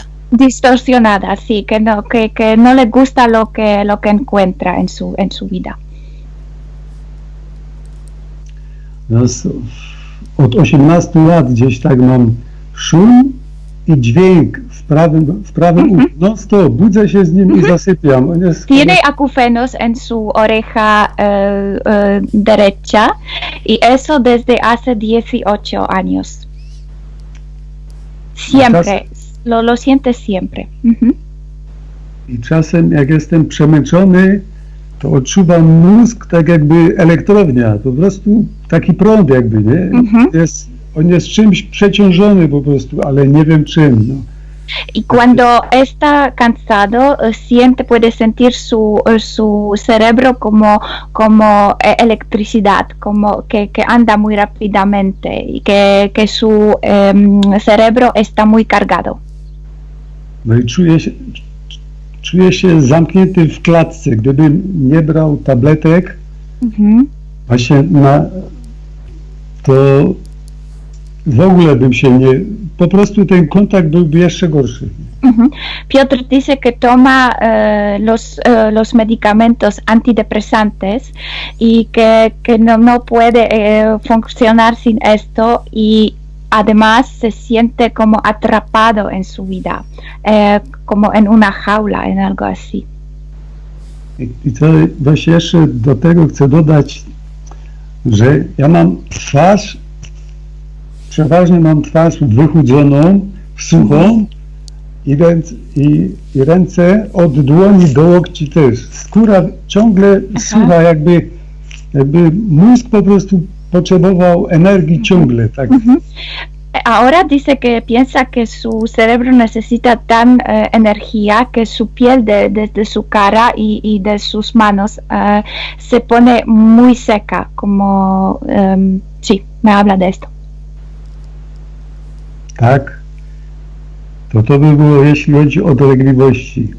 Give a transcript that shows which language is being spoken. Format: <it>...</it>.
<es>Distorsionada, sí, que no le gusta lo que encuentra en su vida.</es> <pl>No, od 18 lat gdzieś tak mam szum i dźwięk w prawym uchu. No stop, budzę się z nim i zasypiam.</pl> <es>Tiene acúfenos en su oreja derecha y eso desde hace 18 años. Siempre. Lo sientes siempre.</es> <pl>I czasem jak jestem przemęczony, to odczuwam mózg tak jakby elektrownia, po prostu taki prąd jakby, nie? On jest czymś przeciążony po prostu, ale nie wiem czym. No.</pl> <es>Y cuando está cansado, puede sentir su cerebro como electricidad, como que anda muy rápidamente y que su cerebro está muy cargado.</es> <pl>No i czuję się zamknięty w klatce. Gdybym nie brał tabletek, właśnie to w ogóle bym się nie... Po prostu ten kontakt byłby jeszcze gorszy.</pl> <es>Piotr dice que toma los medicamentos antidepresantes y que no puede funcionar sin esto y además se siente como atrapado en su vida, como en una jaula, en algo así.</es> <pl>I co właśnie jeszcze do tego chcę dodać, że ja mam przeważnie mam twarz wychudzoną, suchą, i ręce od dłoni do łokci też. Skóra ciągle sucha, jakby mózg po prostu potrzebował energii ciągle. Tak.</pl> <es>Ahora dice que piensa que su cerebro necesita tan energía que su piel desde su cara y de sus manos se pone muy seca, como sí, me habla de esto.</es> <pl>Tak. To by było, jeśli chodzi o dolegliwości.</pl>